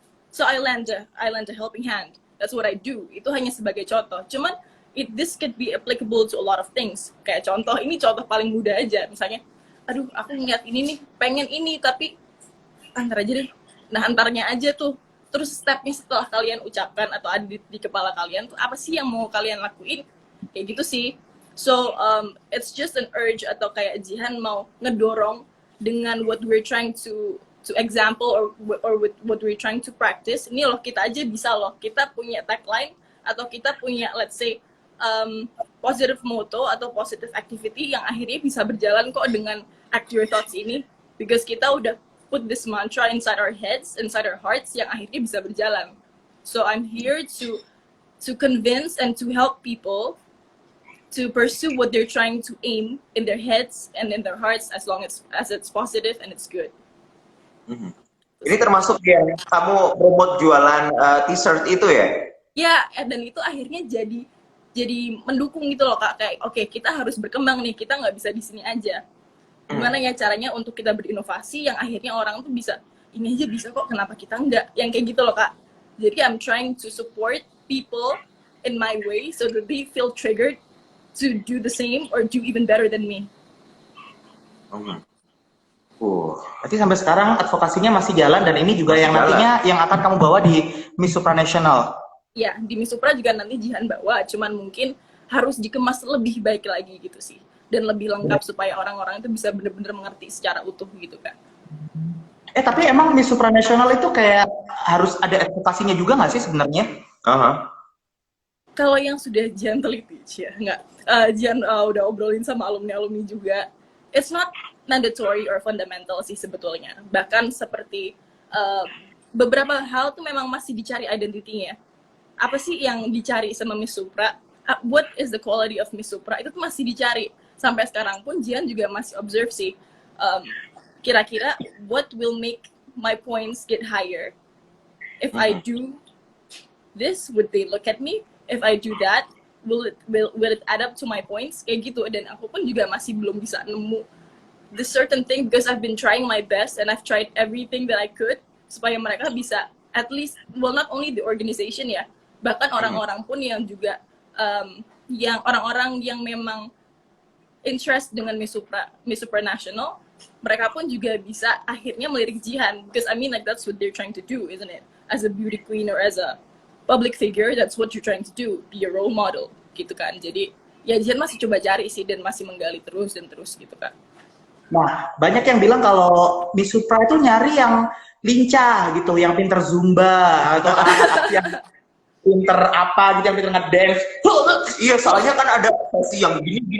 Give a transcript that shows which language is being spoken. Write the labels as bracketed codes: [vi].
[en] So I lend a helping hand. That's what I do. [id] Itu hanya sebagai contoh. Cuman [en] this could be applicable to a lot of things. [id] Kayak ini contoh paling mudah aja. Misalnya, aduh aku ngeliat ini nih, pengen ini tapi antar aja deh. Nah antarnya aja tuh. Terus stepnya setelah kalian ucapkan atau ada di kepala kalian tuh apa sih yang mau kalian lakuin? Kayak gitu sih. [en] So it's just an urge [id] atau kayak Jihan mau ngedorong dengan [en] what we're trying to example or with what we're trying to practice. [id] Ini loh kita aja bisa loh. Kita punya tagline atau kita punya [en] let's say positive motto [id] atau [en] positive activity [id] yang akhirnya bisa berjalan kok dengan Act Your Thoughts ini, because kita udah [en] put this mantra inside our heads, inside our hearts [id] yang akhirnya bisa berjalan. [en] So I'm here to convince and to help people to pursue what they're trying to aim in their heads and in their hearts as long as it's positive and it's good. [id] Ini termasuk yang kamu promote jualan t-shirt itu ya? Ya, dan itu akhirnya jadi mendukung gitu loh Kak, kayak oke, kita harus berkembang nih, kita nggak bisa di sini aja. Gimana ya caranya untuk kita berinovasi yang akhirnya orang tuh bisa, ini aja bisa kok, kenapa kita enggak? Yang kayak gitu loh Kak. Jadi [en] I'm trying to support people in my way so that they feel triggered to do the same or do even better than me. [id] Berarti sampai sekarang advokasinya masih jalan dan ini juga yang nantinya yang akan kamu bawa di Miss Supranational. Ya, di Miss Supra juga nanti Jihan bawa, cuman mungkin harus dikemas lebih baik lagi gitu sih. Dan lebih lengkap supaya orang-orang itu bisa benar-benar mengerti secara utuh gitu kan. Tapi emang Miss Supranational itu kayak harus ada advokasinya juga nggak sih sebenarnya? Kalau yang sudah Jihan teliti ya, nggak. Jihan udah obrolin sama alumni-alumni juga. [en] It's not mandatory or fundamental [id] sih sebetulnya. Bahkan seperti beberapa hal tuh memang masih dicari identitinya. Apa sih yang dicari sama Miss Supra? [en] What is the quality of Miss Supra? [id] Itu tuh masih dicari. Sampai sekarang pun Jihan juga masih observe sih. Kira-kira [en] what will make my points get higher? If I do this, would they look at me? If I do that, will it add up to my points? [id] Kayak gitu. Dan aku pun juga masih belum bisa nemu [en] the certain thing because I've been trying my best and I've tried everything that I could [id] supaya mereka bisa [en] at least, well not only the organization [id] ya, bahkan orang-orang pun yang juga yang orang-orang yang memang interest dengan Miss Supranational mereka pun juga bisa akhirnya melirik Jihan, [en] because I mean like that's what they're trying to do, isn't it? As a beauty queen or as a public figure, that's what you're trying to do, be a role model [id] gitu kan. Jadi ya Jihan masih coba cari sih dan masih menggali terus dan terus gitu kan. Nah, banyak yang bilang kalau Miss Supra itu nyari yang lincah gitu, yang pinter zumba atau anak-anak yang pinter apa gitu, yang pinter ngedance. Iya, soalnya kan ada sesi yang gini.